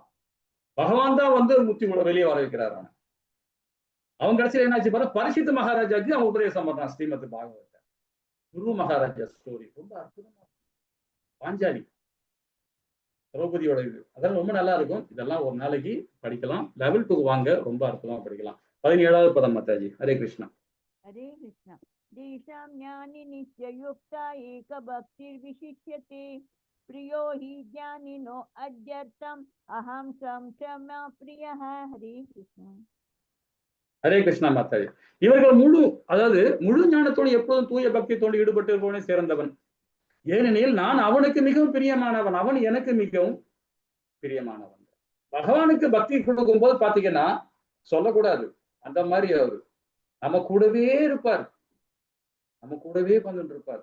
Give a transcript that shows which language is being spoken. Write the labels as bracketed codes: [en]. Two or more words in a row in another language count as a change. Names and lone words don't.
[ta] பகவான் தான் வந்து முக்தி வெளியே வர வைக்கிறார். அவன் கடைசியில் என்னாச்சு பாரு, பரிஷித் மகாராஜாக்கு அவன் உபதேசம் பண்றான் ஸ்ரீமத் பாகவதத்தை. குரு மகாராஜா ஸ்டோரி ரொம்ப அற்புதமா, பாஞ்சாலி திரௌபதியோட இது அதெல்லாம் ரொம்ப நல்லா இருக்கும். இதெல்லாம் ஒரு நாளைக்கு படிக்கலாம். லெவல் 2 வாங்க, ரொம்ப அற்புதமா படிக்கலாம். 17வது பதம் மாதாஜி. ஹரே கிருஷ்ணா. [sa] हरे कृष्ण। देशां ज्ञानी नित्ययुक्ता एक भक्तिर्विशिष्यते प्रियो हि ज्ञानिनो अद्यर्थम अहम समक्षमा प्रियः। हरे कृष्ण। [ta] ஹரே கிருஷ்ணா மாதாஜி. இவர்கள் முழு ஞானத்தோடு எப்போதும் தூய பக்தியத்தோடு ஈடுபட்டு இருப்பவனே சிறந்தவன். ஏனெனில் நான் அவனுக்கு மிகவும் பிரியமானவன், அவன் எனக்கு மிகவும் பிரியமானவன். பகவானுக்கு பக்தி கொடுக்கும் போது பாத்தீங்கன்னா சொல்லக்கூடாது, அந்த மாதிரி அவரு நம்ம கூடவே இருப்பார், நம்ம கூடவே வந்துட்டு இருப்பார்.